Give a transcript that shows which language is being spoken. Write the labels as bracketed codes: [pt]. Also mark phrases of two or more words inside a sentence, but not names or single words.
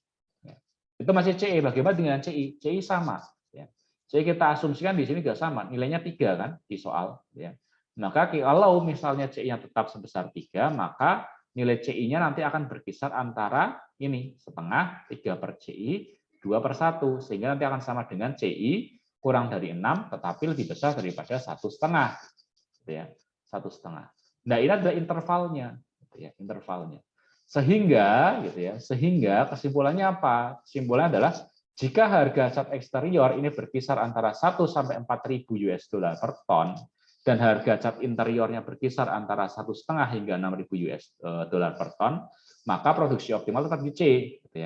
[id] Ya. Itu masih CE. Bagaimana dengan CI? CI sama. Ya. CI kita asumsikan di sini juga sama. Nilainya 3 kan di soal. Ya. Maka kalau misalnya CI-nya tetap sebesar 3, maka nilai CI-nya nanti akan berkisar antara ini, setengah, 3 per CI, 2 per 1. Sehingga nanti akan sama dengan CI kurang dari 6, tetapi lebih besar daripada 1,5. Ya, 1,5. Nah, ini adalah intervalnya. Ya, intervalnya. Sehingga kesimpulannya apa? Kesimpulannya adalah jika harga cat eksterior ini berkisar antara 1 sampai 4.000 [en] US dollar [id] per ton, dan harga cat interiornya berkisar antara 1,5 hingga 6.000 [en] US dollar [id] per ton, maka produksi optimal tetap di C, gitu ya.